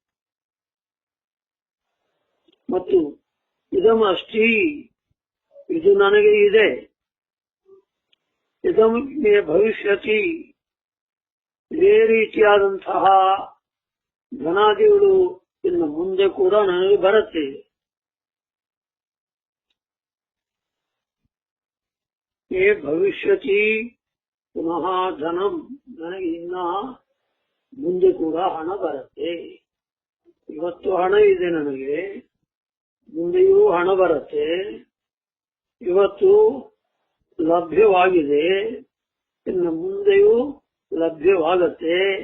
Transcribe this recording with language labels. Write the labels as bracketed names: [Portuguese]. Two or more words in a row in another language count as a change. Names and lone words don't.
[Kannada] ಮತ್ತು [Sanskrit] ಇದಂ ಅಸ್ತಿ, [Kannada] ಇದು ನನಗೆ ಇದೆ. [Sanskrit] ಇದಂ ಮೇ ಭವಿಷ್ಯತಿ, [Kannada] ಇದೇ ರೀತಿಯಾದಂತಹ ಧನಾದಿಗಳು ಇನ್ನು ಮುಂದೆ ಕೂಡ ನನಗೆ ಬರುತ್ತೆ. [Sanskrit] ಮೇ ಭವಿಷ್ಯತಿ ಪುನಃ ಧನಂ, [Kannada] ನನಗೆ ಇನ್ನ ಮುಂದೆ ಕೂಡ ಹಣ ಬರುತ್ತೆ. ಇವತ್ತು ಹಣ ಇದೆ ನನಗೆ, ಮುಂದೆಯೂ ಹಣ ಬರುತ್ತೆ. ಇವತ್ತು ಲಭ್ಯವಾಗಿದೆ, ಇನ್ನು ಮುಂದೆಯೂ ಲಭ್ಯವಾಗತ್ತೆ.